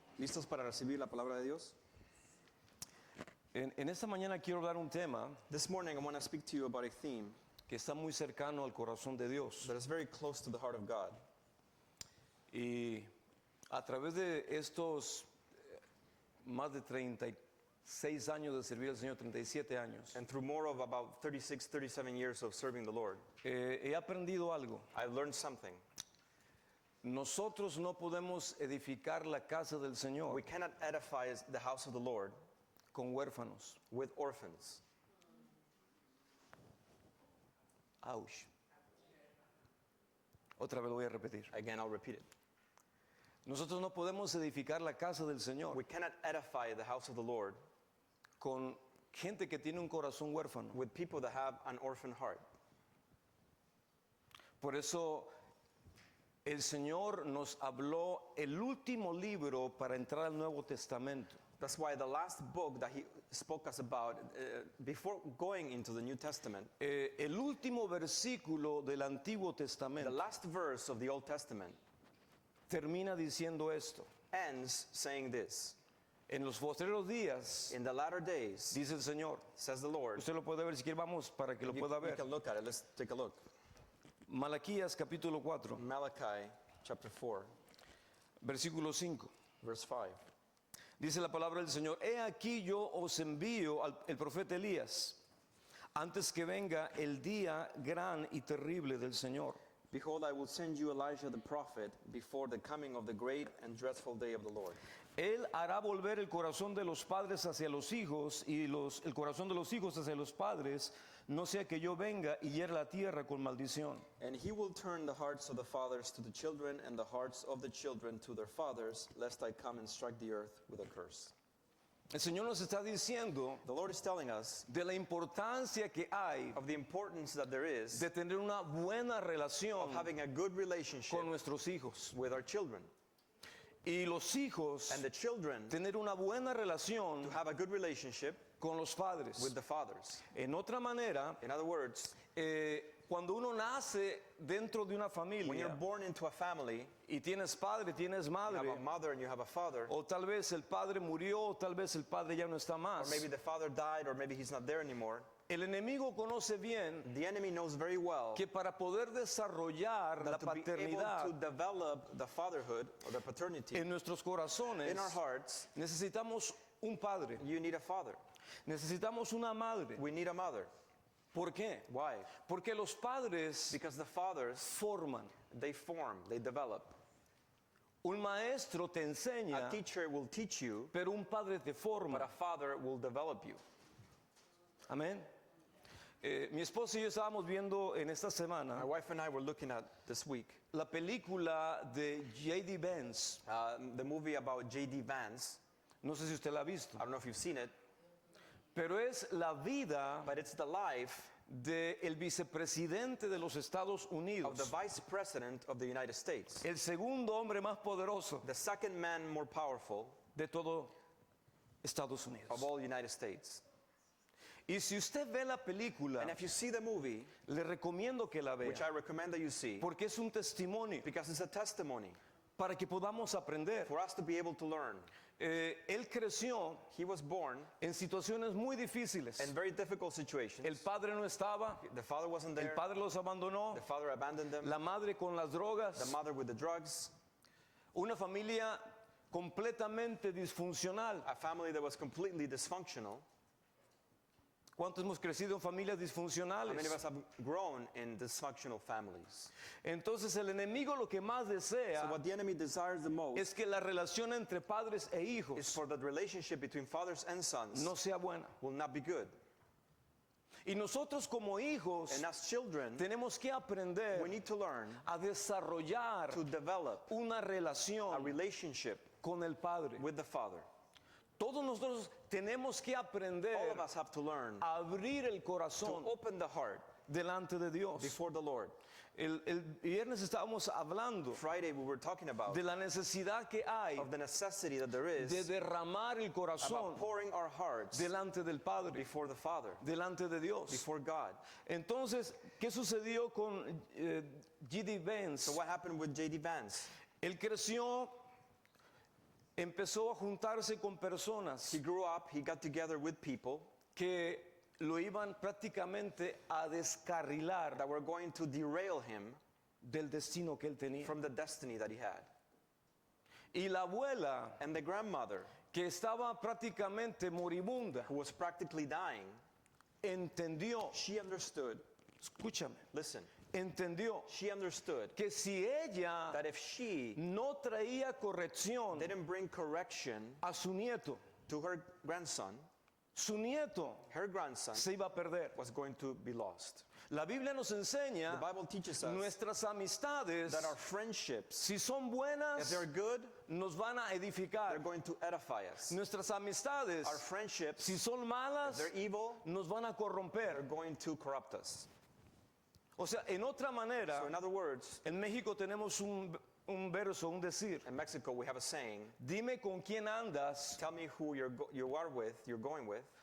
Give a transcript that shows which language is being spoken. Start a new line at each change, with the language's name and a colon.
Spanish: ¿Listos para recibir la palabra de Dios? En esta mañana quiero dar un tema
English: This morning I want to speak to you about a theme
Spanish: que está muy cercano al corazón de Dios.
English: that is very close to the heart of God.
Spanish: Y a través de estos más de 36 años de servir al Señor, 37 años,
English: And through more of about 36, 37 years of serving the Lord,
Spanish: he aprendido algo.
English: I've learned something.
Spanish: Nosotros no podemos edificar la casa del
English: We
Spanish: Señor
English: cannot edify the house of the Lord
Spanish: con huérfanos.
English: with orphans. Ouch.
Spanish: Otra vez lo voy a repetir.
English: Again, I'll repeat it.
Spanish: Nosotros no podemos edificar la casa del Señor
English: We cannot edify the house of the Lord
Spanish: con gente que tiene un corazón huérfano.
English: with people that have an orphan heart.
Spanish: Por eso el Señor nos habló el último libro para entrar al Nuevo Testamento.
English: That's why the last book that he spoke us about, before going into the New Testament,
Spanish: El último versículo del Antiguo
English: the
Spanish: Testamento
English: last verse of the Old Testament
Spanish: termina diciendo esto.
English: ends saying this:
Spanish: En los postreros días,
English: in the latter days,
Spanish: dice el Señor.
English: says the Lord.
Spanish: Usted lo puede ver si quiere, vamos para que lo
English: You,
Spanish: pueda
English: you
Spanish: ver.
English: can look at it. Let's take a look.
Spanish: Malaquías capítulo 4,
English: Malachi chapter 4,
Spanish: versículo 5.
English: verse 5.
Spanish: Dice la palabra del Señor: He aquí yo os envío al el profeta Elías, antes que venga el día gran y terrible del Señor.
English: Behold, I will send you Elijah the prophet before the coming of the great and dreadful day of the Lord.
Spanish: Él hará volver el corazón de los padres hacia los hijos y el corazón de los hijos hacia los padres, no sea que yo venga y hiera la tierra con maldición.
English: And he will turn the hearts of the fathers to the children and the hearts of the children to their fathers, lest I come and strike the earth with a curse.
Spanish: El Señor nos está diciendo
English: The Lord is telling us
Spanish: de la importancia que hay
English: of the importance that there is
Spanish: de tener una buena relación
English: of having a good relationship
Spanish: con nuestros hijos.
English: with our children.
Spanish: Y los hijos
English: And the children
Spanish: tener una buena relación
English: to have a good relationship
Spanish: con los padres.
English: with the fathers.
Spanish: En otra manera,
English: In other words,
Spanish: cuando uno nace dentro de una
English: when you're
Spanish: familia
English: born into a family,
Spanish: y tienes padre, tienes
English: you
Spanish: madre,
English: have a mother and you have a father,
Spanish: o tal vez el padre murió, o tal vez el padre ya no está
English: or
Spanish: más.
English: maybe the father died, or maybe he's not there anymore.
Spanish: El enemigo conoce bien
English: The enemy knows very well
Spanish: que para poder desarrollar la
English: that to be able to
Spanish: paternidad
English: develop the fatherhood or the paternity
Spanish: en nuestros corazones,
English: in our hearts,
Spanish: necesitamos un padre,
English: you need a father.
Spanish: necesitamos una madre.
English: We need a mother.
Spanish: ¿Por qué?
English: Why?
Spanish: Porque los padres
English: Because the fathers,
Spanish: forman.
English: they form, they develop.
Spanish: Un maestro te
English: A
Spanish: enseña,
English: teacher will teach you,
Spanish: pero un padre te
English: but
Spanish: forma.
English: a father will develop you.
Spanish: Amén. Mi esposa y yo estábamos viendo en esta
English: My
Spanish: semana
English: wife and I were looking at this week
Spanish: la película de J.D. Vance.
English: the movie about J.D. Vance.
Spanish: No sé si usted la ha visto,
English: I don't know if you've seen it,
Spanish: pero es la vida
English: but it's the life
Spanish: del vicepresidente de los Estados
English: of the
Spanish: Unidos,
English: vice president of the United States,
Spanish: el segundo hombre más poderoso
English: the second man more powerful
Spanish: de todo Estados
English: of
Spanish: Unidos.
English: all United States.
Spanish: Y si usted ve la película,
English: And if you see the movie,
Spanish: le recomiendo que la vea,
English: which I recommend that you see,
Spanish: porque es un testimonio
English: because it's a testimony
Spanish: para que podamos aprender.
English: for us to be able to learn.
Spanish: Él creció
English: He was born
Spanish: en situaciones muy difíciles.
English: in very difficult situations.
Spanish: El padre no estaba,
English: The father wasn't
Spanish: el
English: there.
Spanish: padre los abandonó,
English: The father abandoned them.
Spanish: la madre con las drogas,
English: The mother with the drugs.
Spanish: una familia completamente disfuncional.
English: A family that was completely dysfunctional.
Spanish: ¿Cuántos hemos crecido en familias
English: How
Spanish: disfuncionales?
English: many of us have grown in dysfunctional families?
Spanish: Entonces el enemigo lo que más desea
English: So what the enemy desires the most
Spanish: es que la relación entre padres e
English: is
Spanish: hijos
English: for the relationship between fathers and sons
Spanish: no sea buena.
English: will not be good.
Spanish: Y nosotros como hijos
English: And as children,
Spanish: tenemos que aprender
English: we need to learn
Spanish: a desarrollar
English: to develop
Spanish: una
English: a
Spanish: relación
English: relationship
Spanish: con el Padre.
English: with the Father.
Spanish: Todos nosotros tenemos que
English: All
Spanish: aprender
English: of us have to learn
Spanish: a abrir el
English: to
Spanish: corazón
English: open the heart
Spanish: delante de Dios.
English: before the Lord.
Spanish: El viernes estábamos hablando
English: Friday we were talking about
Spanish: de la necesidad que hay
English: of the necessity that there
Spanish: de
English: is
Spanish: derramar el corazón
English: about pouring our hearts
Spanish: delante del Padre,
English: before the Father,
Spanish: delante de Dios.
English: before God.
Spanish: Entonces, ¿qué sucedió con G.D. Vance?
English: So what happened with J.D. Vance?
Spanish: Él creció, empezó a juntarse con personas
English: He grew up, he got together with people
Spanish: que lo iban prácticamente a descarrilar
English: that were going to derail him
Spanish: del destino que él tenía.
English: from the destiny that he had.
Spanish: Y la abuela,
English: And the grandmother,
Spanish: que estaba prácticamente moribunda,
English: who was practically dying,
Spanish: entendió,
English: she understood,
Spanish: escúchame,
English: listen,
Spanish: entendió
English: she understood
Spanish: que si ella
English: that if she
Spanish: no traía corrección
English: didn't bring correction
Spanish: a su nieto,
English: to her grandson,
Spanish: su nieto
English: her grandson
Spanish: se iba a perder.
English: was going to be lost.
Spanish: La Biblia nos enseña
English: The Bible teaches us
Spanish: nuestras amistades,
English: that our friendships,
Spanish: si son
English: if
Spanish: buenas,
English: they're good,
Spanish: nos van a edificar.
English: they're going to edify us.
Spanish: Nuestras amistades,
English: Our friendships,
Spanish: si son
English: if
Spanish: malas,
English: they're evil,
Spanish: nos van a
English: they're
Spanish: corromper.
English: going to corrupt us.
Spanish: O sea, en otra manera,
English: So in other words,
Spanish: en México tenemos un verso, un decir.
English: in Mexico we have a saying,
Spanish: Dime con quién andas
English: tell me who you are with, you're going with,